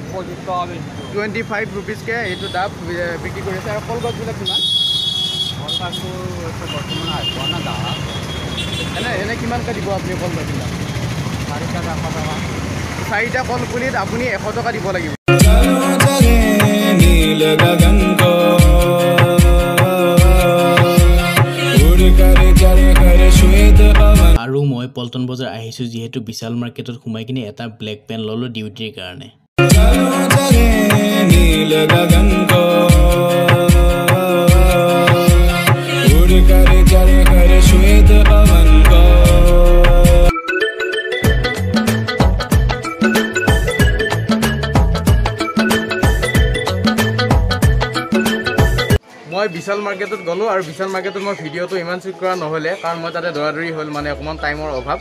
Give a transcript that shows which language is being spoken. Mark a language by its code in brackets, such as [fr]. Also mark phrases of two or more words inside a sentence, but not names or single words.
[as] 25 ৰুপিজকৈ এইটো ডাব বিক্ৰী কৰিছে। আৰু কলগছবিলাক কিমান? কলগছটো বৰ্তমান আহিব না গাঁৱত। এনে কিমানকৈ দিব আপুনি কলগছবিলাক? 4 4টা কলপুলিত আপুনি 100 টকা দিব লাগিব। [hi] नील गगन को उड़ कर चढ़ कर श्वेत पवन। [as] আৰু মই পল্টন বজাৰ আহিছোঁ যিহেতু বিশাল মাৰ্কেটত সোমাই কিনে এটা [en] black pen [as] ল'লোঁ ডিউটিৰ কাৰণে। [hi] नील गगन को उड़ कर चढ़ कर श्वेत पवन को। [as] মই বিশাল মাৰ্কেটত গ'লোঁ আৰু বিশাল মাৰ্কেটত মই ভিডিঅ'টো ইমান শ্বুট কৰা নহ'লে, কাৰণ মই তাতে দৌৰাদৌৰি হ'ল, মানে অকণমান টাইমৰ অভাৱ।